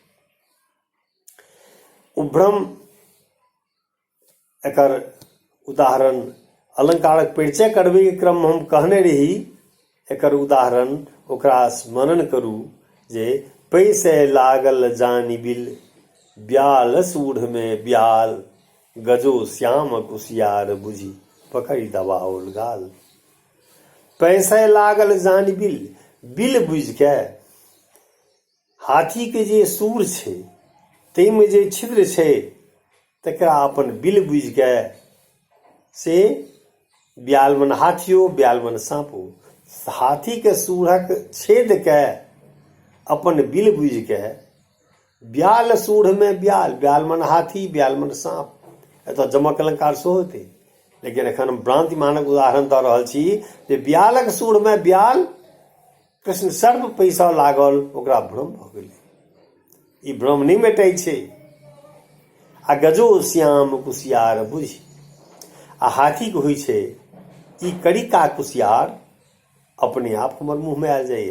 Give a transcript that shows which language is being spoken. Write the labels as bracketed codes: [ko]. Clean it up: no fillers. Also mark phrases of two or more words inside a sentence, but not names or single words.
[mai] ओ भ्रम एकर उदाहरण अलंकारक परिचय करबे के क्रम हम कहने रही एकर उदाहरण ओकरा स्मरण करू जे पैसे लागल जानी बिल ब्याल सूढ़ में ब्याल गजो श्याम कुशियार बुझी पकड़ी दबाओल गाल। पैसे लागल जानी बिल बुझ के हाथी के जे सूर छै ताहिमे जे छिद्र छै तकरा अपन बिल बुझिके से ब्याल मन हाथियो ब्याल मन साँपो, हाथीके सूढ़क छेदके अपन बिल बुझिके ब्याल सूढ़मे ब्याल, ब्याल मन हाथी ब्याल मन साँप, एतऽ जमक अलंकार सेहो हेतै। लेकिन एखन हम भ्रांतिमानक उदाहरण दऽ रहल छी जे ब्यालक सूढ़मे ब्याल, कृष्ण सर्प पैसा लागल, ओकरा भ्रम भऽ गेलै। ई भ्रम नहि मेटै छै। आ गजो श्याम कुसियार बुझि, आ हाथीके होइ छै ई करिका कुसियार अपने आप हमर मुँहमे आयल जाइए।